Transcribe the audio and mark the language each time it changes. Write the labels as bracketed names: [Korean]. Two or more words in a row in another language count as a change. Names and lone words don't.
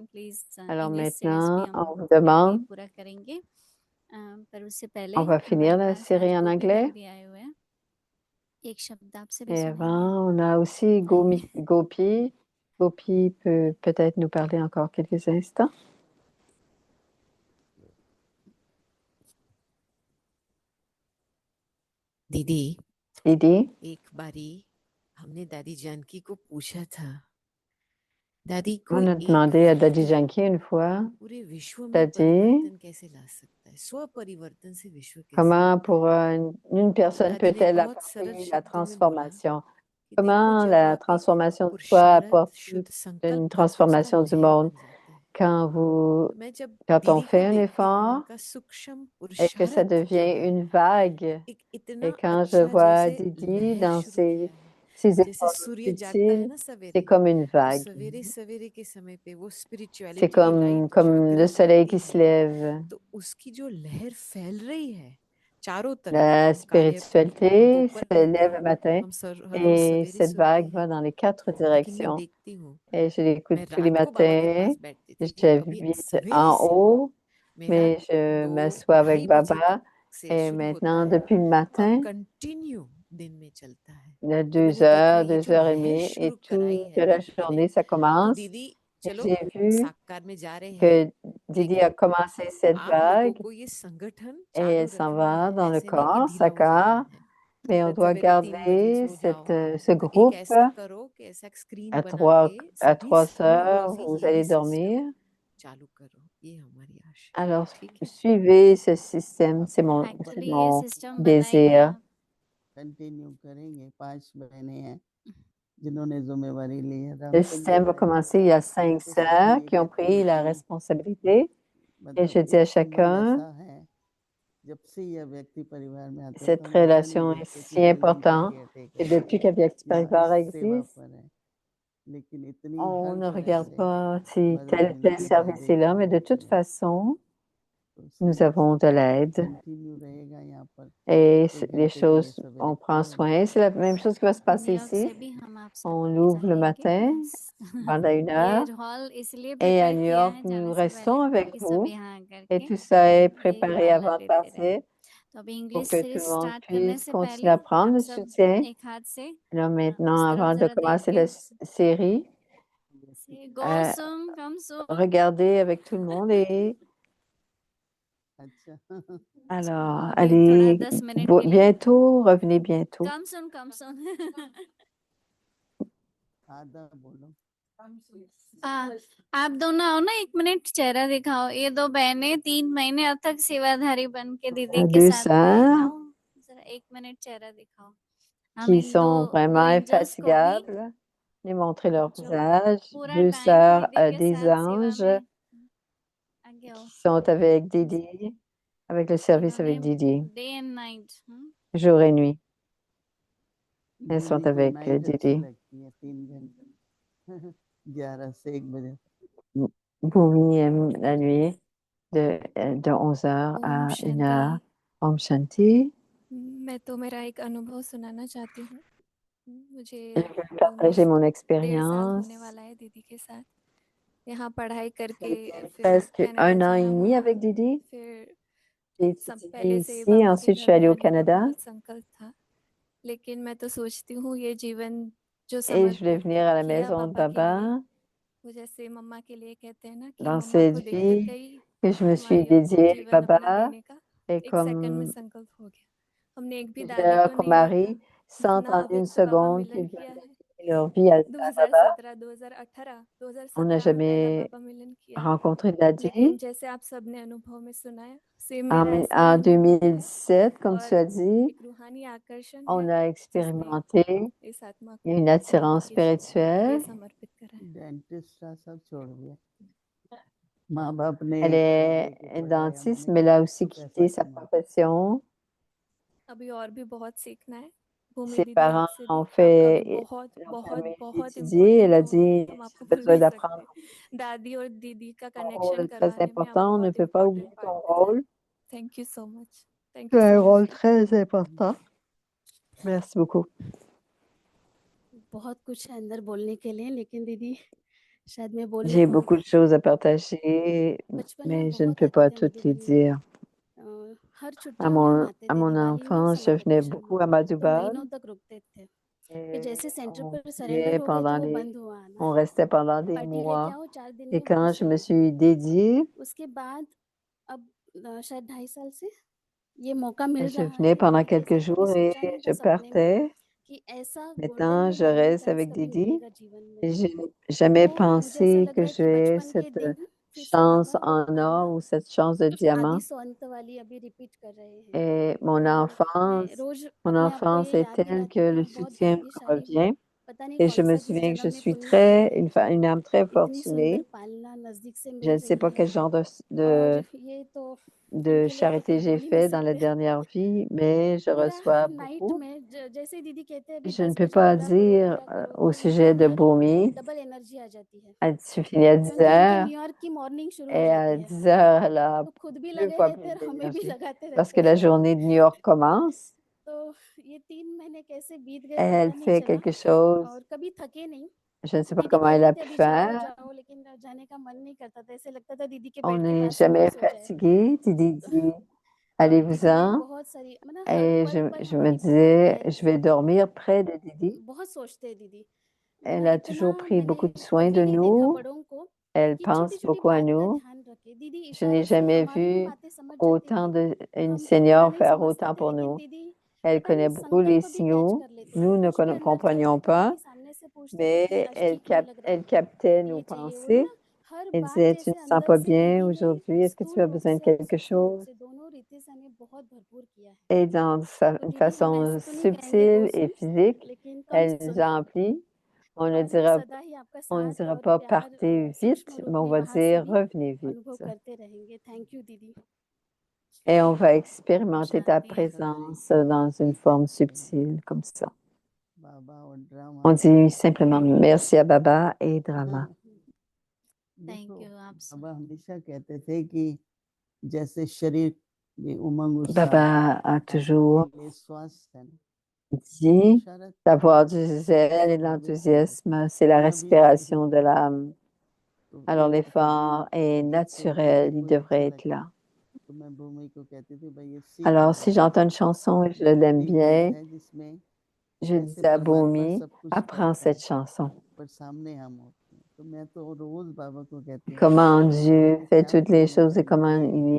[French] Alors maintenant, on vous demande, on va finir la série en anglais. Et avant, on a aussi Gopi. Gopi peut peut-être nous parler encore quelques instants. [Hindi] दीदी एक बारी हमने दादी जानकी को पूछा था दादी [French] on a demandé à Dadi Janki une fois, Dadi, comment pour une personne peut-elle apporter la transformation? Comment la transformation de soi apporte une transformation du monde? Quand on fait un effort et que ça devient une vague, et quand je vois Didi dans ses efforts utiles, c'est comme une vague. C'est comme le soleil qui se lève. [Hindi] चारों तरफ [French] La [Hindi] कार्य [French] spiritualité [Hindi] ऊपर [French] se lève le matin [Hindi] हम हर रोज [French] et [Hindi] सवेरे [French] cette [Hindi] सुनते [French] vague [Hindi] हैं, [French] va dans les 4 [Hindi] लेकिन मैं [French] directions. [Hindi] देखती हूँ [French] Et je l'écoute [Hindi] मैं [French] tous les [Hindi] रात को बाबा के [French] matins. [Hindi] पास बैठती थी, अभी [French] J'habite [Hindi] सवेरे [French] en [Hindi] से [French] haut, [Hindi] मेरा [French] mais je [Hindi] 2 [French] m'assois avec [Hindi] 2:30 बजे [French] Baba. [Hindi] से [French] Et [Hindi] शुरू होता [French] maintenant, [Hindi] है [French] depuis le [Hindi] और [French] matin, [Hindi] कंटिन्यू दिन में चलता है। [French] il y a [Hindi] तो [French] 2 [Hindi] मैंने देखा [French] heures, [Hindi] ये [French] 2 [Hindi] जो [French] heures et [Hindi] लहर [French] demie, et [Hindi] शुरू कराई [French] toute [Hindi] है [French] la [Hindi] दीदी ने, [French] journée, ça [Hindi] तो [French] commence. [Hindi] दीदी [French] Et [Hindi] चलो [French] j'ai vu [Hindi] साकार में जा रहे हैं, [French] que Didi a [Hindi] लेकिन [French] commencé cette [Hindi] आप लोगों [French] vague [Hindi] को ये संगठन [French] et [Hindi] चालू [French] elle s'en [Hindi] रखना [French] va [Hindi] है, [French] dans le [Hindi] ऐसे नहीं कि [French] corps, [Hindi] ढीला हो जाना [French] Sakar, [Hindi] है। [French] mais on [Hindi] रात [French] doit [Hindi] सवेरे 3 बजे [French] garder [Hindi] सो जाओ, [French] ce [Hindi] तो एक [French] groupe [Hindi] ऐसा करो कि ऐसा एक स्क्रीन [French] à [Hindi] बना के [French] à [Hindi] सभी [French] 3 [Hindi] हर [French] heures, [Hindi] रोज ही [French] vous [Hindi] यही [French] allez [Hindi] सिस्टम [French] dormir. [Hindi] चालू करो, ये हमारी आशा है, [French] Alors, [Hindi] ठीक है? [French] suivez ce système, c'est [Hindi] एक्चुअली ये [French] mon [Hindi] सिस्टम बनाइए [French] désir. [Hindi] आप। कंटिन्यू करेंगे। 5 बहनें हैं जिन्होंने जिम्मेवारी ली है। [French] Le [Hindi] रामचंद्र [French] système va [Hindi] भाई [French] commencer. Il y a 5 [Hindi] तो [French] sœurs [Hindi] सभी ये [French] qui ont [Hindi] कहते हैं [French] pris la [Hindi] कि [French] responsabilité. Et je [Hindi] मतलब [French] dis à [Hindi] एक संबंध [French] chacun, [Hindi] ऐसा है, जब से यह व्यक्ति परिवार में आता है तो [French] cette [Hindi] हम ध्यान ही [French] relation [Hindi] नहीं [French] est [Hindi] देते कि [French] si [Hindi] कोई इनका [French] importante. [Hindi] केयरटेकर [French] Et [Hindi] है [French] depuis qu'Avyakti [Hindi] या इस [French] Parivar [Hindi] सेवा [French] existe, [Hindi] पर है, लेकिन इतनी [French] on [Hindi] हर [French] ne [Hindi] तरह [French] regarde [Hindi] से [French] pas si [Hindi] मदद [French] tel [Hindi] मिलती है [French] service est là, mais de [Hindi] देखने [French] toute [Hindi] मिलती है, [French] façon, [Hindi] तो [French] nous [Hindi] इसलिए [French] avons de l'aide. [Hindi] कंटिन्यू रहेगा यहाँ पर [French] Et [Hindi] 1 [French] les [Hindi] घंटे के लिए [French] choses, [Hindi] सवेरे [French] on prend [Hindi] खुले [French] soin. C'est la même chose qui va se passer [Hindi] न्यूयॉर्क [French] ici. [Hindi] से भी हम आप सब [French] On l'ouvre le [Hindi] जाएंगे। [French] matin pendant 1 heure. [Hindi] ये हॉल इसलिए [French] Et à [Hindi] प्रिपेयर [French] New [Hindi] किया [French] York, [Hindi] है [French] nous [Hindi] जाने से [French] restons [Hindi] पहले [French] avec [Hindi] कि सब [French] vous. [Hindi] यहाँ आकर [French] Et [Hindi] के [French] tout ça est [Hindi] ये [French] préparé [Hindi] पालना [French] avant de [Hindi] लेते रहे। [French] partir [Hindi] तो अभी [French] pour [Hindi] इंग्लिश [French] que [Hindi] से [French] tout le monde [Hindi] स्टार्ट करने [French] puisse [Hindi] से [French] continuer [Hindi] पहले [French] à prendre [Hindi] आप [French] le [Hindi] सब [French] soutien. [Hindi] एक हाथ से [French] Là, maintenant, [Hindi] उस तरफ [French] avant de [Hindi] जरा देख [French] commencer [Hindi] के [French] la série, [Hindi] से गो सुम कम सुम। [French] regardez avec tout le monde et [Hindi] अच्छा [French] alors, [Hindi] अभी थोड़ा [French] allez [Hindi] 10 मिनट के लिए [French] bientôt, revenez bientôt. [Hindi] कम सुन कम सुन। आधा बोलो। आप दोनों आओ ना, 1 मिनट चेहरा दिखाओ। ये 2 बहनें 3 महीने अब तक सेवाधारी बन के दीदी के [French] 2 [Hindi] साथ रहे। [French] sœurs [Hindi] आओ जरा 1 मिनट चेहरा दिखाओ। हम [French] qui [Hindi] इन दो [French] sont vraiment [Hindi] एंजल्स को भी [French] infatigables. Venez montrer leur [Hindi] जो [French] visage. [Hindi] पूरा [French] 2 [Hindi] टाइम [French] sœurs, [Hindi] दीदी के [French] des [Hindi] साथ सेवा [French] anges [Hindi] में आगे आओ, [French] qui sont avec Didi, avec le service avec [Hindi] जिन्होंने [French] Didi, [English] day and night [French] jour et nuit. Elles sont [Hindi] दीदी को [French] avec [Hindi] नाइट अच्छी [French] Didi. [Hindi] लगती है 3 घंटे 11 से 1 बजे। [French] Bhumi aime la nuit de 11h [Hindi] ओम [French] à 1h. [Hindi] शांति। ओम शांति. मैं तो मेरा एक अनुभव सुनाना चाहती हूँ। मुझे [French] Je vais partager [Hindi] ऑलमोस्ट [French] mon [Hindi] 1.5 साल [French] expérience. [Hindi] होने वाला है दीदी के साथ यहाँ पढ़ाई करके, फिर [French] Presque [Hindi] कनाडा [French] 1 an et [Hindi] जाना [French] demi [Hindi] हुआ। [French] avec Didi. [Hindi] फिर [French] J'ai [Hindi] सब [French] étudié [Hindi] पहले से ही [French] ici, [Hindi] बाबा के [French] ensuite je [Hindi] घर [French] suis [Hindi] में [French] allée au [Hindi] आने का [French] Canada [Hindi] बहुत संकल्प था, लेकिन मैं तो सोचती हूँ ये जीवन जो [French] et je voulais [Hindi] समर्पित [French] venir à la [Hindi] किया [French] maison de [Hindi] बाबा के लिए, [French] Baba. [Hindi] वो जैसे मम्मा के लिए कहते हैं ना कि [French] Dans [Hindi] मम्मा को [French] cette [Hindi] देख कर [French] vie [Hindi] कई [French] que je me suis [Hindi] माइयों को [French] dédiée [Hindi] जीवन [French] à [Hindi] अपना [French] Baba [Hindi] देने का [French] et [Hindi] 1 सेकंड में [French] comme [Hindi] संकल्प हो गया। हमने एक भी दादी [French] j'ai [Hindi] को [French] comme [Hindi] नहीं देखा, [French] mari, sans [Hindi] इतना [French] en une [Hindi] अव्यक्त बाबा [French] seconde [Hindi] मिलन [French] qu'ils [Hindi] किया है। [French] donnaient leur vie à Baba. [Hindi] 2017, 2018, [French] On n'a [Hindi] 2017 में पहला [French] jamais [Hindi] बाबा मिलन किया है, [French] rencontré Daddy. [Hindi] लेकिन जैसे आप सबने अनुभव में सुनाया, सेम [French] En, [Hindi] मेरा ऐसा ही [French] en [Hindi] अनुभव है [French] 2017, [Hindi] comme tu [French] और [Hindi] as dit, [French] एक रूहानी आकर्षण [Hindi] on [French] है [Hindi] a [French] जिसने [Hindi] expérimenté [French] इस आत्मा को [Hindi] une [French] बाबा [Hindi] attirance [French] के लिए [Hindi] spirituelle. समर्पित करा है। डेंटिस्ट का सब छोड़ दिया। माँ बाप ने [French] Elle [Hindi] कर्ज लेके [French] est [Hindi] पढ़ाया, [French] dentiste, [Hindi] हमने [French] mais elle a aussi [Hindi] पैसा [French] quitté sa [Hindi] कमा। [French] profession. [Hindi] अभी और भी बहुत सीखना है। भूमि [French] Ses [Hindi] दीदी [French] parents [Hindi] आपसे [French] ont [Hindi] भी आपका भी [French] fait, [Hindi] बहुत [French] l'ont [Hindi] बहुत [French] permis [Hindi] बहुत [French] d'étudier. Elle [Hindi] इम्पोर्टेंट [French] a [Hindi] रोल है, [French] dit, [Hindi] हम आपको [French] j'ai [Hindi] भूल [French] besoin [Hindi] नहीं [French] d'apprendre [Hindi] सकते। दादी और दीदी का [French] ton [Hindi] कनेक्शन [French] rôle très [Hindi] करवाने में आप [French] important. On ne [Hindi] बहुत [French] peut pas [Hindi] इम्पोर्टेंट [French] oublier [Hindi] पार्ट [French] ton [Hindi] निभाए। [French] rôle. [English] thank you so much, thank [French] Tu [English] यू [French] as [English] सो [French] un [English] मच। [French] rôle très important. Merci beaucoup. [Hindi] बहुत कुछ है अंदर बोलने के लिए, लेकिन दीदी शायद मैं बोल [French] J'ai [Hindi] नहीं [French] beaucoup de choses à partager, [Hindi] बचपन में [French] mais je ne [Hindi] बहुत [French] peux [Hindi] आते [French] pas [Hindi] थे [French] toutes les [Hindi] मधुबन में। [French] dire. [Hindi] हर [French] À [Hindi] छुट्टियों में हम आते थे, [French] mon [Hindi] दिवाली में और [French] enfance, je [Hindi] समर [French] venais [Hindi] वेकेशन [French] beaucoup [Hindi] में, [French] à [Hindi] तो [French] Madhubal [Hindi] महीनों तक रुकते थे। फिर जैसे [French] et [Hindi] सेंटर [French] on [Hindi] पर सरेंडर [French] vivait [Hindi] हो गए तो [French] pendant [Hindi] वो [French] les, [Hindi] बंद हुआ आना। [French] on restait pendant des [Hindi] पार्टी लेके [French] mois. [Hindi] आओ 4 दिन [French] Et [Hindi] में [French] quand [Hindi] वापस [French] je me [Hindi] चले [French] suis dédiée, [Hindi] जाओ। उसके बाद अब शायद 2.5 साल से ये मौका मिल [French] je [Hindi] रहा [French] venais [Hindi] है [French] pendant [Hindi] दीदी के [French] quelques [Hindi] साथ। कभी [French] jours [Hindi] सोचा [French] et [Hindi] नहीं था [French] je [Hindi] सपने में [French] partais. [Hindi] कि ऐसा गोल्डन [French] Maintenant, [Hindi] या [French] je [Hindi] डायमंड [French] reste [Hindi] चांस [French] avec [Hindi] कभी [French] Didi. [Hindi] मिलेगा जीवन में। [French] Et je n'ai jamais [Hindi] तो मुझे ऐसा [French] pensé [Hindi] लग [French] que [Hindi] रहा है कि [French] j'ai [Hindi] बचपन के [French] cette [Hindi] दिन फिर से [French] chance [Hindi] बाबा वो [French] en or [Hindi] पलना [French] ou cette chance de diamant. [Hindi] आदि सौ अंत वाली अभी रिपीट कर रहे हैं। [French] Et mon [Hindi] और मैं [French] enfance, [Hindi] रोज [French] mon [Hindi] अपने आप को ये [French] enfance est [Hindi] याद [French] telle que [Hindi] दिलाती हूँ कि [French] le [Hindi] मैं बहुत [French] soutien me [Hindi] भाग्यशाली हूँ। [French] revient. [Hindi] पता नहीं [French] Et je [Hindi] कौन [French] me [Hindi] सा किस [French] souviens que [Hindi] जन्म [French] je [Hindi] में [French] suis [Hindi] पुण्य किया है, [French] une âme très [Hindi] इतनी सुंदर [French] fortunée [Hindi] पालना नजदीक से [French] Je [Hindi] मिल [French] ne sais pas [Hindi] रही [French] quel [Hindi] है [French] genre [Hindi] और ये तो [French] de [Hindi] इनके लिए तो [French] charité [Hindi] फिर [French] j'ai [Hindi] बोल ही नहीं [French] fait dans la [Hindi] सकते। [French] dernière vie, mais je [Hindi] मेरा [French] reçois [Hindi] नाइट [French] beaucoup. [Hindi] में जैसे दीदी कहते हैं अभी [French] Je ne [Hindi] 10 [French] peux [Hindi] बजे [French] pas [Hindi] पूरा करो [French] dire [Hindi] पूरा करो [French] au [Hindi] तो [French] sujet de [Hindi] उनका [French] Bomi. [Hindi] डबल एनर्जी आ जाती है [French] Tu finis à 10 [Hindi] क्योंकि उनके [French] heures [Hindi] न्यूयॉर्क की मॉर्निंग शुरू हो [French] et à [Hindi] जाती है [French] 10 heures, elle a [Hindi] तो खुद भी [French] 2 [Hindi] लगे [French] fois [Hindi] रहते [French] plus [Hindi] हैं और हमें भी [French] d'énergie [Hindi] लगाते [French] parce [Hindi] रहते [French] que [Hindi] हैं [French] la [Hindi] साथ [French] journée de New York commence. [Hindi] तो ये 3 महीने कैसे बीत गए [French] Elle [Hindi] पता नहीं [French] fait [Hindi] चला [French] quelque chose, [Hindi] और कभी थके नहीं [French] je ne sais pas [Hindi] दीदी [French] comment elle [Hindi] कहते [French] a [Hindi] थे [French] pu [Hindi] अभी जाओ [French] faire. [Hindi] जाओ लेकिन जाने का मन नहीं करता था ऐसे लगता था दीदी के [French] On [Hindi] बेड के [French] n'est [Hindi] पास ही [French] jamais [Hindi] फिक्स हो जाए [French] fatigué. Didi dit, [Hindi] और दीदी [French] allez-vous-en. [Hindi] बहुत सारी मतलब हर [French] Et [Hindi] पल पल [French] je me [Hindi] हमारी बहुत [French] disais, [Hindi] केयर [French] je [Hindi] की [French] vais [Hindi] है [French] dormir près de Didi. [Hindi] बहुत सोचते हैं दीदी [French] Elle [Hindi] मतलब [French] a [Hindi] इतना [French] toujours pris [Hindi] मैंने [French] beaucoup de soin [Hindi] कभी [French] de [Hindi] नहीं देखा [French] nous. [Hindi] बड़ों को [French] Elle [Hindi] कि [French] pense [Hindi] छोटी छोटी [French] beaucoup à [Hindi] बात का [French] nous. [Hindi] ध्यान रखे दीदी [French] Je n'ai [Hindi] इशारों से [French] jamais [Hindi] हमारी भी [French] vu [Hindi] बातें समझ जाती [French] autant [Hindi] थी [French] une [Hindi] हम तो इतना [French] senior [Hindi] नहीं [French] faire [Hindi] समझते [French] autant [Hindi] थे [French] pour [Hindi] लेकिन [French] nous. [Hindi] दीदी [French] Elle [Hindi] पता नहीं [French] connaît beaucoup les [Hindi] संकल्प भी कैच [French] signaux. [Hindi] कर लेती थी [French] Nous ne [Hindi] कुछ भी अंदर चल रहा [French] comprenions [Hindi] है तो [French] pas, [Hindi] दीदी सामने से पूछती थी कि [French] mais [Hindi] आज ठीक नहीं लग रहा है [French] elle captait [Hindi] ये [French] nos [Hindi] चाहिए वो [French] pensées. [Hindi] ना हर [French] Elle [Hindi] बात [French] disait, tu ne [Hindi] जैसे [French] te sens [Hindi] अंदर [French] pas [Hindi] से [French] bien [Hindi] दीदी ने [French] aujourd'hui? Est-ce que tu [Hindi] स्थूल [French] as [Hindi] रूप [French] besoin de [Hindi] से और [French] quelque [Hindi] सूक्ष्म रूप [French] chose? [Hindi] से दोनों रीति से हमें बहुत भरपूर किया है [French] Et dans [Hindi] तो [French] une [Hindi] दीदी हम [French] façon [Hindi] ऐसे तो नहीं कहेंगे [French] subtile et [Hindi] दोस्त [French] physique, [Hindi] लेकिन कम [French] elle nous [Hindi] सुने [French] a emplis. On ne [Hindi] और [French] dira, [Hindi] सदा ही आपका [French] on ne [Hindi] साथ [French] dira [Hindi] और [French] pas [Hindi] प्यार [French] partez [Hindi] सूक्ष्म [French] vite, [Hindi] रूप [French] mais on [Hindi] में [French] va [Hindi] वहां से [French] dire [Hindi] भी [French] revenez [Hindi] अनुभव [French] vite. [Hindi] करते रहेंगे [English] thank you [Hindi] दीदी [French] Et on va [Hindi] ओम [French] expérimenter ta [Hindi] शांति [French] présence dans une forme subtile, comme ça. [Hindi] बाबा और ड्रामा [French] On dit simplement merci à Baba et Drama. [English] थैंक [Hindi] देखो यू आप बाबा हमेशा कहते थे कि जैसे शरीर में उमंग उत्साह [French] Baba a [Hindi] आत्मा [French] toujours [Hindi] के लिए स्वास्थ्य है ना [French] dit [Hindi] इशारा [French] d'avoir du zèle et de l'enthousiasme, c'est la respiration de l'âme. [Hindi] तो [French] Alors [Hindi] एक [French] l'effort est [Hindi] गीत सुनते [French] naturel, il [Hindi] कोई अच्छा [French] devrait être [Hindi] लगता [French] là. [Hindi] तो मैं भूमि को कहती थी भाई ये सीख [French] Alors [Hindi] लो [French] si [Hindi] भाई [French] j'entends une chanson et je l'aime [Hindi] एक गीत [French] bien, [Hindi] है जिसमें [French] je [Hindi] जैसे [French] dis à [Hindi] परमात्मा [French] Bomi, [Hindi] सब कुछ [French] apprends [Hindi] करता है [French] cette chanson. [Hindi] पर सामने हम होते हैं तो मैं तो रोज बाबा को कहती हूँ [French] Comment [Hindi] बाबा [French] Dieu [Hindi] ये [French] fait [Hindi] क्या [French] toutes les [Hindi] करना [French] choses et [Hindi] है [French] comment [Hindi] ये